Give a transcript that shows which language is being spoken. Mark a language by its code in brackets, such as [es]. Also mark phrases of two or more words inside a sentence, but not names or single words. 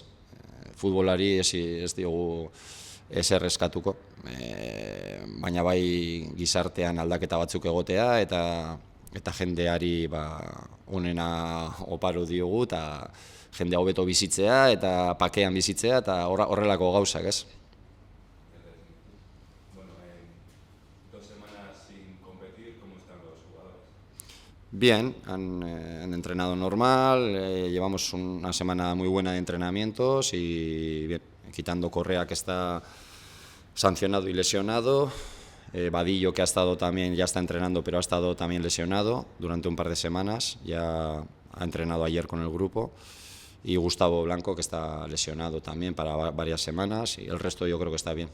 [eu] Futbolari ez diogu ezer eskatuko, baina bai gizartean aldaketa batzuk egotea, eta jendeari onena oparo diogu, eta jendea hobeto bizitzea, eta pakean bizitzea, eta horrelako gauzak, ez? [es] Bueno, 2 semanas sin competir, ¿cómo están los jugadores? Bien, han entrenado normal, llevamos una semana muy buena de entrenamientos y bien, quitando Correa que está sancionado y lesionado, Vadillo que ya está entrenando pero ha estado también lesionado durante un par de semanas, ya ha entrenado ayer con el grupo, y Gustavo Blanco que está lesionado también para varias semanas, y el resto yo creo que está bien.